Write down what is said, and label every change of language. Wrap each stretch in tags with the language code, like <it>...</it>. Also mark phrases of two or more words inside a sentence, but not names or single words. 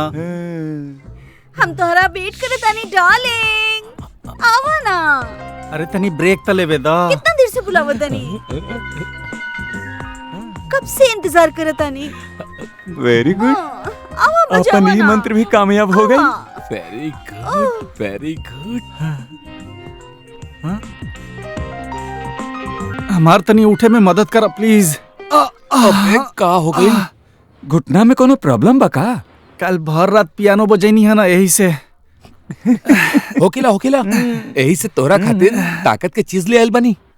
<bho>हम तोहरा वेट करत आनी डार्लिंग, आवा ना। अरे तनी ब्रेक त लेवे दा। कितना देर से बुलावत आनी, कब से इंतजार करत आनी।</bho> <en>Very good.</en> <bho>आवा बजावा अपन ई ना। मंत्र भी कामयाब हो गई।</bho> <en>Very good, very good.</en> <bho>हमार तनी उठे में मदद कर प्लीज। अबे का हो गई? घुटना में कोनो प्रॉब्लम बा का? कल भर रात पियानो बजैनी है ना, यही से। होकेला यही से तोहरा खातिर ताकत के चीज ले आइल बनी।</bho>